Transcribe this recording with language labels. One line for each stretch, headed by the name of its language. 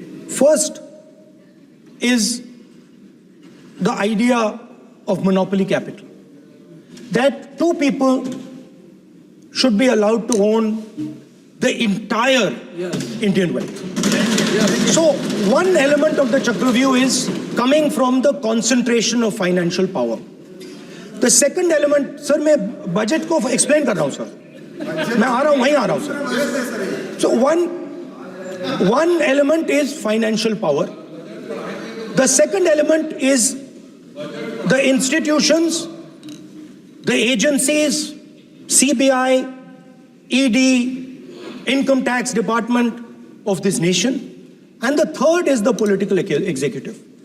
English: First is the idea of monopoly capital, that two people should be allowed to own the entire Indian wealth. So one element of the Chakravyuh is coming from the concentration of financial power. The second element, sir,
Hindi: मैं budget को explain कर रहा हूँ sir,
English: मैं आ रहा हूँ, वहीं आ रहा हूँ sir. So one element is financial power. The second element is the institutions, the agencies, CBI, ED, Income Tax Department of this nation, and the third is the political executive.